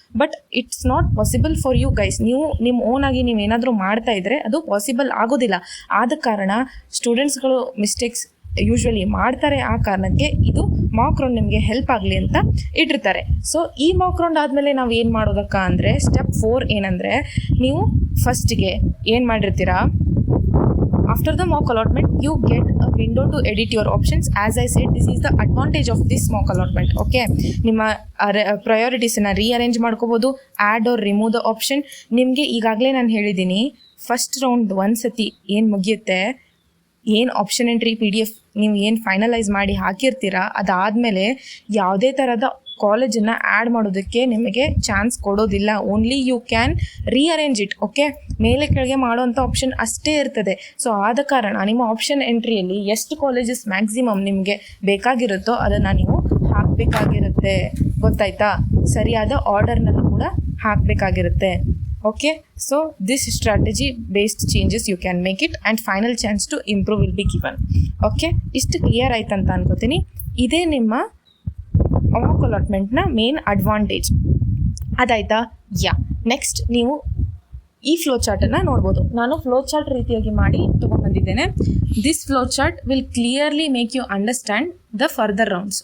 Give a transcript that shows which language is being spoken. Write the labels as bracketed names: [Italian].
[English] But it's not possible for you guys. [Kannada] ನೀವು ನಿಮ್ಮ ಓನಾಗಿ ನೀವೇನಾದರೂ ಮಾಡ್ತಾ ಇದ್ದರೆ ಅದು ಪಾಸಿಬಲ್ ಆಗೋದಿಲ್ಲ. ಆದ ಕಾರಣ ಸ್ಟೂಡೆಂಟ್ಸ್ಗಳು ಮಿಸ್ಟೇಕ್ಸ್ ಯೂಶ್ವಲಿ ಮಾಡ್ತಾರೆ. ಆ ಕಾರಣಕ್ಕೆ ಇದು ಮಾಕ್ ರೌಂಡ್ ನಿಮಗೆ ಹೆಲ್ಪ್ ಆಗಲಿ ಅಂತ ಇಟ್ಟಿರ್ತಾರೆ. ಸೊ ಈ ಮಾಕ್ ರೌಂಡ್ ಆದಮೇಲೆ ನಾವು ಏನು ಮಾಡೋದಕ್ಕ ಅಂದರೆ, ಸ್ಟೆಪ್ 4 ಏನಂದರೆ, ನೀವು ಫಸ್ಟಿಗೆ ಏನು ಮಾಡಿರ್ತೀರಾ, [English] after the mock allotment you get a window to edit your options. As I said, this is the advantage of this mock allotment. [Kannada] Okay, ನಿಮ್ಮ ಪ್ರಯಾರಿಟೀಸನ್ನು ರೀಅರೇಂಜ್ ಮಾಡ್ಕೋಬೋದು, [English] Add or remove the option. [Kannada] ನಿಮಗೆ ಈಗಾಗಲೇ ನಾನು ಹೇಳಿದ್ದೀನಿ, ಫಸ್ಟ್ ರೌಂಡ್ ಒಂದು ಸತಿ ಏನು ಮುಗಿಯುತ್ತೆ, ಏನು ಆಪ್ಷನ್ ಎಂಟ್ರಿ PDF ನೀವು ಏನು ಫೈನಲೈಸ್ ಮಾಡಿ ಹಾಕಿರ್ತೀರ, ಅದಾದಮೇಲೆ ಯಾವುದೇ ಥರದ ಕಾಲೇಜನ್ನು ಆ್ಯಡ್ ಮಾಡೋದಕ್ಕೆ ನಿಮಗೆ ಚಾನ್ಸ್ ಕೊಡೋದಿಲ್ಲ. [English] Only you can rearrange it. [Kannada] Okay, ಮೇಲೆ ಕೆಳಗೆ ಮಾಡೋವಂಥ ಆಪ್ಷನ್ ಅಷ್ಟೇ ಇರ್ತದೆ. ಸೊ ಆದ ಕಾರಣ ನಿಮ್ಮ ಆಪ್ಷನ್ ಎಂಟ್ರಿಯಲ್ಲಿ ಎಷ್ಟು ಕಾಲೇಜಸ್ ಮ್ಯಾಕ್ಸಿಮಮ್ ನಿಮಗೆ ಬೇಕಾಗಿರುತ್ತೋ ಅದನ್ನು ನೀವು ಹಾಕಬೇಕಾಗಿರುತ್ತೆ. ಗೊತ್ತಾಯ್ತಾ? ಸರಿಯಾದ ಆರ್ಡರ್ನಲ್ಲೂ ಕೂಡ ಹಾಕಬೇಕಾಗಿರುತ್ತೆ. [English] Okay, so this strategy based changes you can make it and final chance to improve will be given. [Kannada] Okay, ಇಷ್ಟು ಕ್ಲಿಯರ್ ಆಯ್ತು ಅಂತ ಅನ್ಕೋತೀನಿ. ಇದೇ ನಿಮ್ಮ ಮಾಕ್ ಅಲಾಟ್ಮೆಂಟ್ನ ಮೇನ್ ಅಡ್ವಾಂಟೇಜ್. ಅದಾಯ್ತಾ? ನೆಕ್ಸ್ಟ್ ನೀವು ಈ ಫ್ಲೋ ಚಾರ್ಟನ್ನು ನೋಡ್ಬೋದು. ನಾನು ಫ್ಲೋ ಚಾರ್ಟ್ ರೀತಿಯಾಗಿ ಮಾಡಿ ತೊಗೊಂಡ್ಬಂದಿದ್ದೇನೆ. [English] This flow chart will clearly make you understand the further rounds.